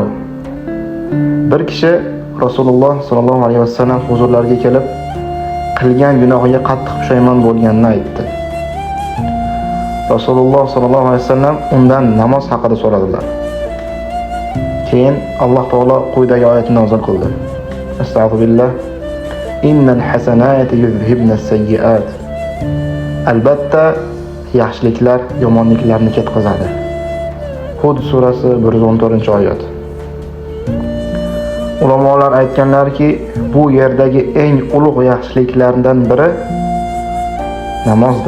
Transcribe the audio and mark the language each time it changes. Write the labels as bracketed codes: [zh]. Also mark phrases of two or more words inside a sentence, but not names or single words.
[uz] Bir kishi Rasululloh sallallohu alayhi vasallam huzurlariga kelib, qilgan gunohiga qattiq pushaymon bo'lganini aytdi. Rasululloh sallallohu alayhi vasallam undan namoz haqida so'radilar. Keyin Alloh taolo quyidagi oyatni nozil qildi. Astagfirullah. [ar] إن الحسنات يذهبن السيئات. [uz] Albatta, yaxshiliklar yomonliklarni ketkazadi. Hud surasi 114-oyat. Ulamolar aytganlarki, bu yerdagi eng ulug' yaxshiliklardan biri namozdir.